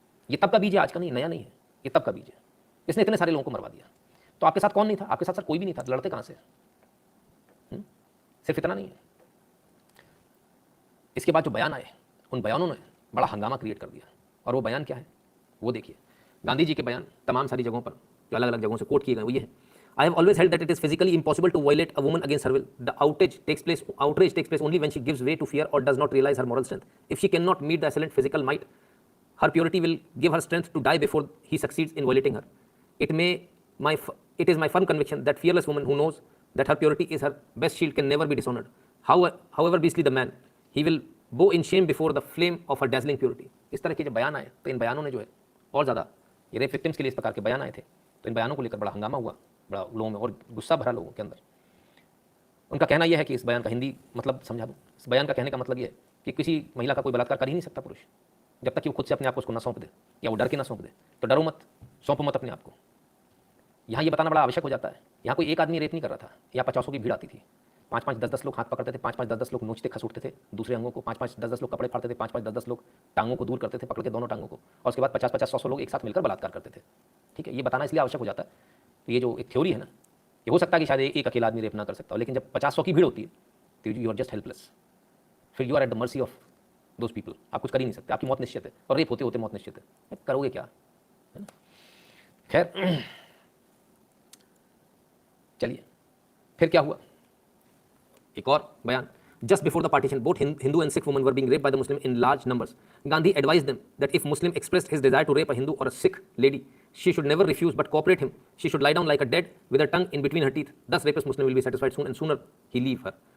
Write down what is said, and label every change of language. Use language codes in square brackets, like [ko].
[hi] ये तब का बीज है, आज का नहीं, नया नहीं है, ये तब का बीज है। इसने इतने सारे लोगों को मरवा दिया। तो आपके साथ कौन नहीं था? आपके साथ सर कोई भी नहीं था, लड़ते कहाँ से? सिर्फ इतना नहीं है, इसके बाद जो बयान आए उन बयानों ने बड़ा हंगामा क्रिएट कर दिया। और वो बयान क्या है वो देखिए। गांधी जी के बयान तमाम सारी जगहों पर जो अलग अलग जगहों से कोट किए गए वो ये है। [en] I have always held that it is physically impossible to violate a woman against her will. The outrage takes place only when she gives way to fear or does not realize her moral strength. If she cannot meet the assailant physical might, her purity will give her strength to die before he succeeds in violating her. It is my firm conviction that fearless woman who knows that her purity is her best shield can never be dishonored. However beastly the man, he will bow in shame before the flame of her dazzling purity. [hi] इस तरह के जब बयान आए तो इन बयानों ने जो है और ज़्यादा, ये रेप विक्टिम्स के लिए इस प्रकार के बयान आए थे, तो इन बयानों को लेकर बड़ा हंगामा हुआ, बड़ा लोगों में और गुस्सा भरा लोगों के अंदर। उनका कहना यह है कि इस बयान का हिंदी मतलब समझा दूँ। इस बयान का कहने का मतलब यह है कि किसी महिला का कोई बलात्कार कर ही नहीं सकता पुरुष, जब तक कि वो खुद से अपने आप को उसको ना सौंप दे या वो डर के ना सौंप दे। तो डरो मत, सौंपो मत अपने आप को। यहाँ ये बताना बड़ा आवश्यक हो जाता है। यहाँ कोई एक आदमी रेप नहीं कर रहा था, यहाँ 50 की भीड़ आती थी, 5-5, 10-10 लोग हाथ पकड़ते थे, 5-5, 10-10 लोग नोचते खसूटते थे दूसरे अंगों को, 5-5, 10-10 लोग कपड़े फाड़ते थे, 5-5, 10-10 लोग टांगों को दूर करते थे पकड़ के दोनों टांगों को, और उसके बाद 50-50, 100 लोग एक साथ मिलकर बलात्कार करते थे। ठीक है, ये बताना इसलिए आवश्यक हो जाता है। तो ये जो एक थ्योरी है ना, ये हो सकता है कि शायद एक अकेला आदमी रेप ना कर सकता हो, लेकिन जब 50-100 की भीड़ होती है तो [en] you are just helpless, [hi] फिर [en] You are at the mercy of those people. [hi] आप कुछ कर ही नहीं सकते, आपकी मौत निश्चित है, और रेप होते होते मौत निश्चित है, करोगे क्या, है ना। खैर चलिए फिर क्या हुआ, एक और बयान। [en] Just before the partition, both Hindu and Sikh women were being raped by the Muslim in large numbers. Gandhi advised them that if Muslim expressed his desire to rape a Hindu or a Sikh lady, she should never refuse but cooperate him. She should lie down like a dead with her tongue in between her teeth. Thus, rapist Muslim will be satisfied soon, and sooner he leave her.